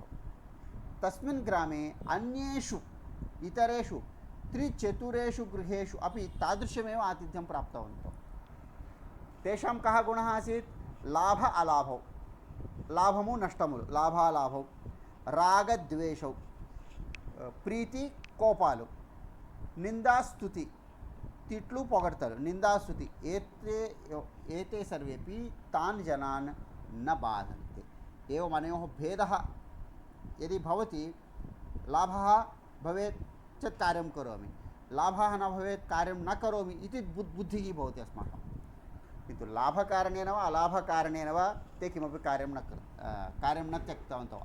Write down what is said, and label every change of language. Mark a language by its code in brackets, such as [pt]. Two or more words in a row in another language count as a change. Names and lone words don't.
[sa] तस्मिन् ग्रामे अन्येषु इतरेषु 3-4 गृहेषु अपि तादृशमेव आतिथ्यं प्राप्तवन्तौ. तेषां कः गुणः आसीत्? लाभ अलाभौ, [te] లాభము నష్టములు, [sa] लाभालाभौ, रागद्वेषौ, [te] ప్రీతి కోపాలు, నిందాస్తుతి, తిట్లు పొగడతారు, నిందాస్తుతి, [sa] ఏతే సర్వేపి తాన్ జనాన్ న బాధంతే. एवम् अनयोः भेदः यदि भवति, लाभः भवेत् चेत् कार्यं करोमि, लाभः न भवेत् कार्यं न करोमि इति बुद्धिः भवति अस्माकं. किन्तु लाभकारणेन वा अलाभकारणेन वा ते किमपि कार्यं न त्यक्तवन्तौ.